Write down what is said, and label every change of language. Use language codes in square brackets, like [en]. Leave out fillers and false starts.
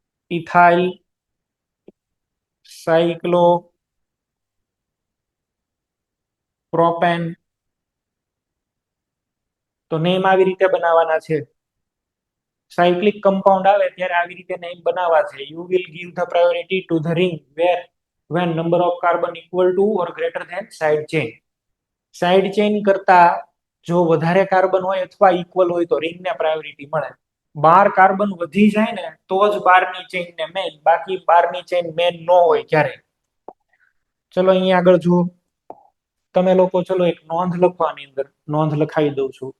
[gu] Ethyl સાયક્લો propane. તો name આવી રીતે બનાવવાના છે. સાયક્લિક કમ્પાઉન્ડ આવે ત્યારે આવી રીતે નેમ બનાવવા છે. [en] You will give the priority to the ring where when number of carbon equal to or greater than side chain. [gu] Side chain કરતા જો વધારે કાર્બન હોય અથવા ઇક્વલ હોય તો રિંગને પ્રાયોરિટી મળે. 12 કાર્બન વધી જાય ને તો જ બારની ચેઇનને મેન, બાકી બારની ચેઇન મેન ન હોય ક્યારે. ચલો અહીંયા આગળ જુઓ તમે લોકો. ચલો એક નોંધ લખો, આની અંદર નોંધ લખાવી દઉં છું.